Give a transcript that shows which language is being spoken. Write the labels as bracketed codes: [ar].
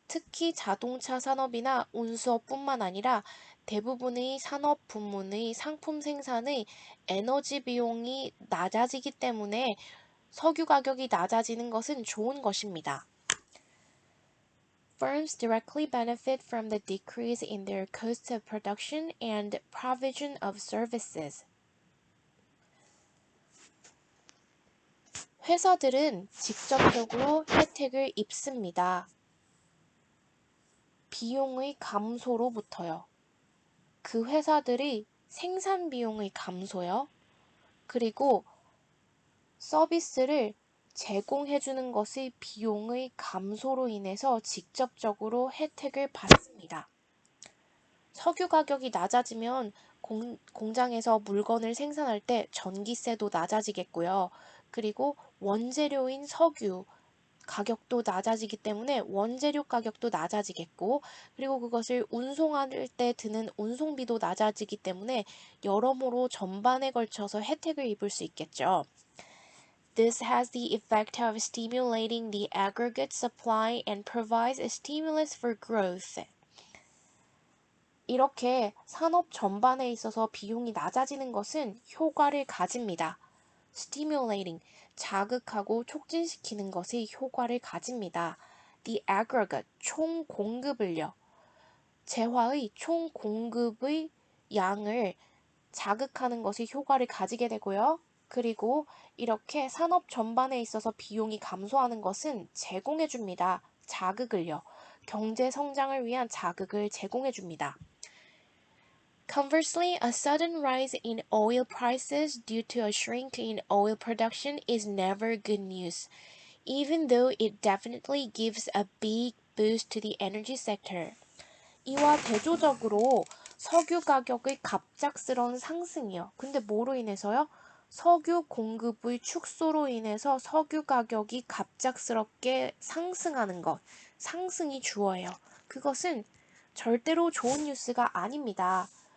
[ko] 특히 자동차 산업이나 운수업뿐만 아니라 대부분의 산업 부문의 상품 생산의 에너지 비용이 낮아지기 때문에 석유 가격이 낮아지는 것은 좋은 것입니다. [en] Firms directly benefit from the decrease in their cost of production and provision of services. [ko] 회사들은 직접적으로 혜택을 입습니다. 비용의 감소로부터요. 그 회사들이 생산 비용의 감소요. 그리고 서비스를 제공해주는 것의 비용의 감소로 인해서 직접적으로 혜택을 받습니다. 석유 가격이 낮아지면 공장에서 물건을 생산할 때 전기세도 낮아지겠고요. 그리고 원재료인 석유 가격도 낮아지기 때문에 원재료 가격도 낮아지겠고, 그리고 그것을 운송할 때 드는 운송비도 낮아지기 때문에 여러모로 전반에 걸쳐서 혜택을 입을 수 있겠죠. [en] This has the effect of stimulating the aggregate supply and provides a stimulus for growth. [ko] 이렇게 산업 전반에 있어서 비용이 낮아지는 것은 효과를 가집니다. stimulating, 자극하고 촉진시키는 것이 효과를 가집니다. the aggregate, 총 공급을요. 재화의 총 공급의 양을 자극하는 것이 효과를 가지게 되고요. 그리고 이렇게 산업 전반에 있어서 비용이 감소하는 것은 제공해 줍니다. 자극을요. 경제 성장을 위한 자극을 제공해 줍니다. [en] Conversely, a sudden rise in oil prices due to a shrink in oil production is never good news, even though it definitely gives a big boost to the energy sector. [ko] 이와 대조적으로 석유 가격의 갑작스러운 상승이요. 근데 뭐로 인해서요? 석유 공급의 축소로 인해서 석유 가격이 갑작스럽게 상승하는 것, 상승이 주어예요. 그것은 절대로 좋은 뉴스가 아닙니다.